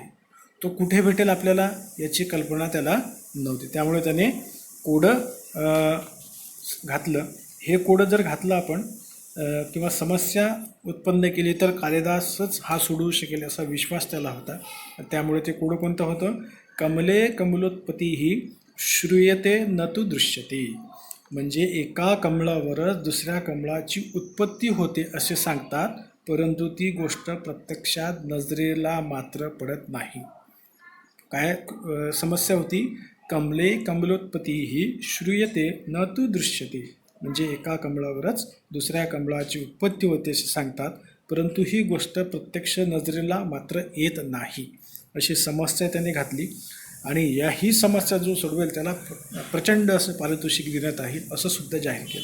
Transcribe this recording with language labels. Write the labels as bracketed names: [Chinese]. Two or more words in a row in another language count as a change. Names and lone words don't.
[Marathi] तो कुठे भेटेल आपल्याला याची कल्पना त्याला नव्हती. त्यामुळे त्याने कोडं घातलं. हे कोडं जर घातलं आपण किंवा समस्या उत्पन्न केली तर कालिदासच हा सोडवू शकेल असा विश्वास त्याला होता. त्यामुळे ते कोडं कोणतं होतं? [Sanskrit] कमले कमलोत्पत्ती श्रूयते न तु दृश्यते. [Marathi] म्हणजे एका कमळावरच दुसऱ्या कमळाची उत्पत्ती होते असे सांगतात, परंतु ती गोष्ट प्रत्यक्षात नजरेला मात्र पडत नाही. काय समस्या होती? [Sanskrit] कमले कमलोत्पत्ती श्रूयते न तु दृश्यते. [Marathi] म्हणजे एका कमळावरच दुसऱ्या कमळाची उत्पत्ती होते असे सांगतात, परंतु ही गोष्ट प्रत्यक्ष नजरेला मात्र येत नाही. अशी समस्या त्याने घातली आणि ही समस्या जो सोडवेल त्याला प्रचंड असं पारितोषिक देण्यात आहे असं सुद्धा जाहीर केलं.